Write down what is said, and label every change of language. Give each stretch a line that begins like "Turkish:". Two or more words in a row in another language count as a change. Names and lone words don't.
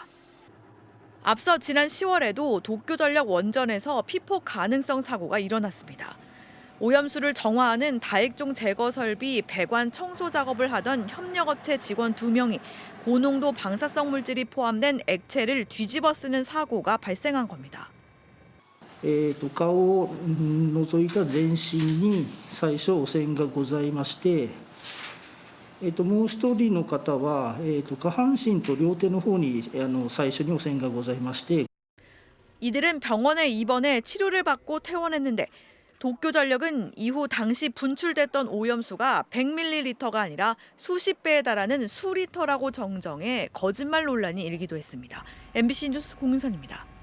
Korean: 앞서 지난 10월에도 도쿄전력 원전에서 피폭 가능성 사고가 일어났습니다. 오염수를 정화하는 다액종 제거 설비 배관 청소 작업을 하던 협력업체 직원 2명이 고농도 방사성 물질이 포함된 액체를 뒤집어 쓰는 사고가 발생한 겁니다.
Japanese: 顔を除いた全身に最初汚染がございまして、もう一人の方は下半身と両手の方に最初に汚染がございまして
Korean: 이들은 병원에 입원해 치료를 받고 퇴원했는데 도쿄전력은 이후 당시 분출됐던 오염수가 100ml가 아니라 수십 배에 달하는 수리터라고 정정해 거짓말 논란이 일기도 했습니다. MBC 뉴스 공윤선입니다.